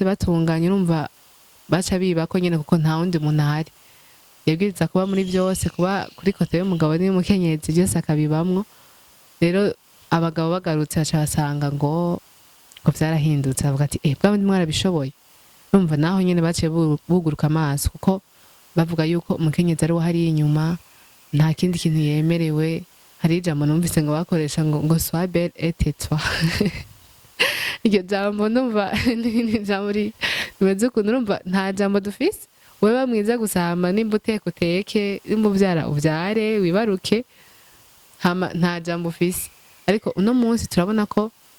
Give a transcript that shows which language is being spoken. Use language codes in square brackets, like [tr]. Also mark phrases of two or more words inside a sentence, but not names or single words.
[rn] batunganya urumva baca biba ko nyene kuko nta wundi muntu ahari yabwiriza kuba muri byose kuba kuri kote y'umugabo n'umukenyezi byose akabibamwo rero abagabo bagarutse baca basanga ngo vyarahindutse bavuga ati bwaba mwarabishoboye urumva naho nyene baciye buguruka amaso kuko bavuga yuko umukenyezi ari we hari inyuma nta kindi kintu yemerewe hari ijambo numvise ngo bakoresha ngo [fr] sois belle et tais-toi [rn] iryo jambo numva ni jambo rimeze ukuntu urumva nta jambo dufise wewe mwiza gusama nimba uteke nimba uvyara uvyare wibaruke hama nta jambo ufise ariko uno munsi turabona ko